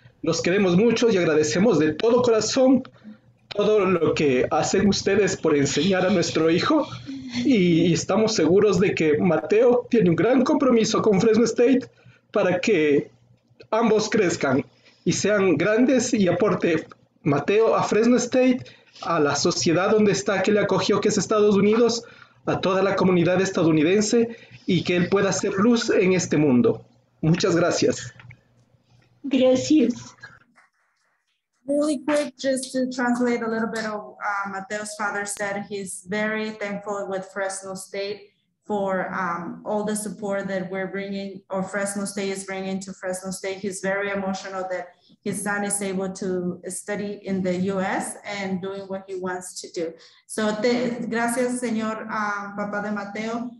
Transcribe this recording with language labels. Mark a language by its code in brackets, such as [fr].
[es] Los queremos mucho y agradecemos de todo corazón todo lo que hacen ustedes por enseñar a nuestro hijo y estamos seguros de que Mateo tiene un gran compromiso con Fresno State para que ambos crezcan y sean grandes y aporte Mateo a Fresno State, a la sociedad donde está, que le acogió, que es Estados Unidos, a toda la comunidad estadounidense y que él pueda hacer luz en este mundo. Muchas gracias. Gracias. [en] Really quick, just to translate a little bit of Mateo's father said he's very thankful with Fresno State for all the support that we're bringing, or Fresno State is bringing to Fresno State. He's very emotional that his son is able to study in the US and doing what he wants to do. [es] So gracias, señor papá de Mateo.